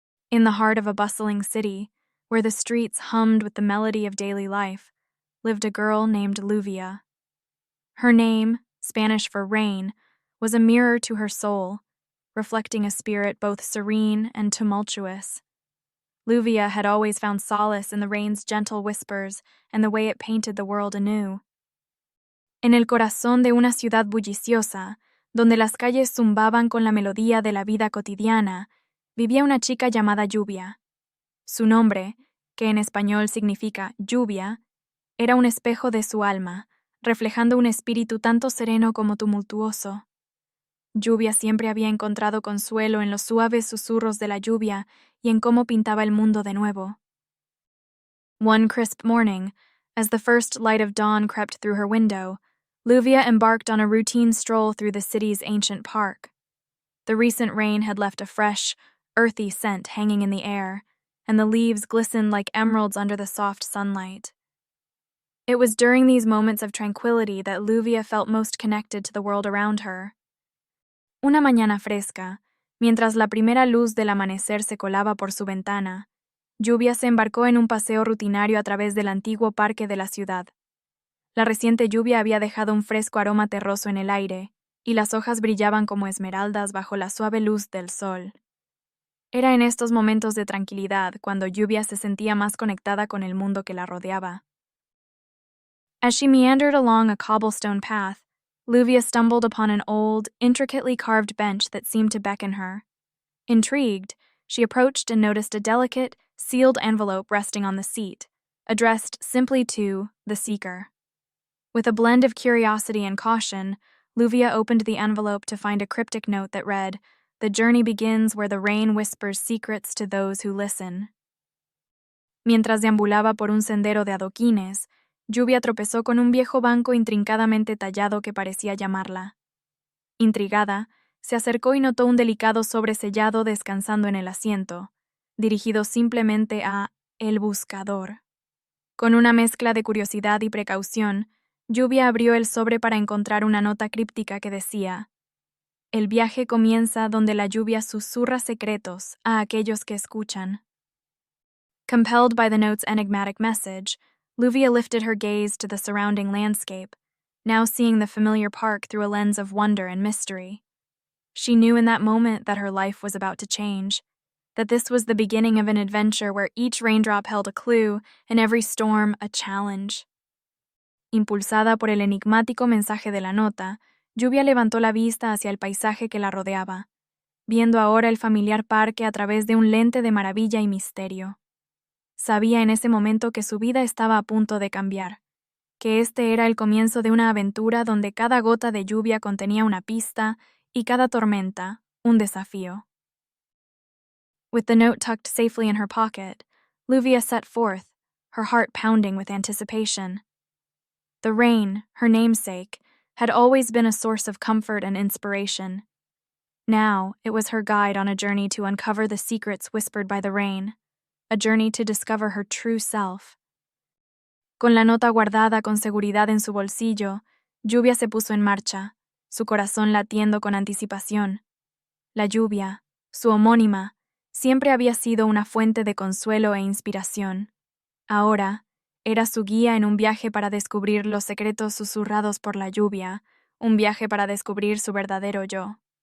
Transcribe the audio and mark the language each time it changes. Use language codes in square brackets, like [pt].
[en] In the heart of a bustling city, where the streets hummed with the melody of daily life, lived a girl named Lluvia. Her name, Spanish for rain, was a mirror to her soul, reflecting a spirit both serene and tumultuous. Lluvia had always found solace in the rain's gentle whispers and the way it painted the world anew. [es] En el corazón de una ciudad bulliciosa, donde las calles zumbaban con la melodía de la vida cotidiana, vivía una chica llamada Lluvia. Su nombre, que en español significa lluvia, era un espejo de su alma, reflejando un espíritu tanto sereno como tumultuoso. Lluvia siempre había encontrado consuelo en los suaves susurros de la lluvia y en cómo pintaba el mundo de nuevo. [en] One crisp morning, as the first light of dawn crept through her window, Lluvia embarked on a routine stroll through the city's ancient park. The recent rain had left a fresh, earthy scent hanging in the air, and the leaves glistened like emeralds under the soft sunlight. It was during these moments of tranquility that Lluvia felt most connected to the world around her. [es] Una mañana fresca, mientras la primera luz del amanecer se colaba por su ventana, Lluvia se embarcó en un paseo rutinario a través del antiguo parque de la ciudad. La reciente lluvia había dejado un fresco aroma terroso en el aire, y las hojas brillaban como esmeraldas bajo la suave luz del sol. Era en estos momentos de tranquilidad cuando Lluvia se sentía más conectada con el mundo que la rodeaba. [en] As she meandered along a cobblestone path, Lluvia stumbled upon an old, intricately carved bench that seemed to beckon her. Intrigued, she approached and noticed a delicate, sealed envelope resting on the seat, addressed simply to the seeker. With a blend of curiosity and caution, Lluvia opened the envelope to find a cryptic note that read, "The journey begins where the rain whispers secrets to those who listen." [es] Mientras deambulaba por un sendero de adoquines, Lluvia tropezó con un viejo banco intrincadamente tallado que parecía llamarla. Intrigada, se acercó y notó un delicado sobresellado descansando en el asiento, dirigido simplemente a El Buscador. Con una mezcla de curiosidad y precaución, Lluvia abrió el sobre para encontrar una nota críptica que decía: "El viaje comienza donde la lluvia susurra secretos a aquellos que escuchan." [en] Compelled by the note's enigmatic message, Lluvia lifted her gaze to the surrounding landscape, now seeing the familiar park through a lens of wonder and mystery. She knew in that moment that her life was about to change, that this was the beginning of an adventure where each raindrop held a clue and every storm a challenge. [es] Impulsada por el enigmático mensaje de la nota, Lluvia levantó la vista hacia el paisaje que la rodeaba, viendo ahora el familiar parque a través de un lente de maravilla y misterio. Sabía en ese momento que su vida estaba a punto de cambiar, que este era el comienzo de una aventura donde cada gota de lluvia contenía una pista y cada tormenta un desafío. [en] With the note tucked safely in her pocket, Lluvia set forth, her heart pounding with anticipation. The rain, her namesake, had always been a source of comfort and inspiration. Now it was her guide on a journey to uncover the secrets whispered by the rain, a journey to discover her true self. [es] Con la nota guardada con seguridad en su bolsillo, Lluvia se puso en marcha, su corazón latiendo con anticipación. La lluvia, su homónima, siempre había sido una fuente de consuelo e inspiración. Ahora, era su guía en un viaje para descubrir los secretos susurrados por la lluvia, un viaje para descubrir su verdadero yo.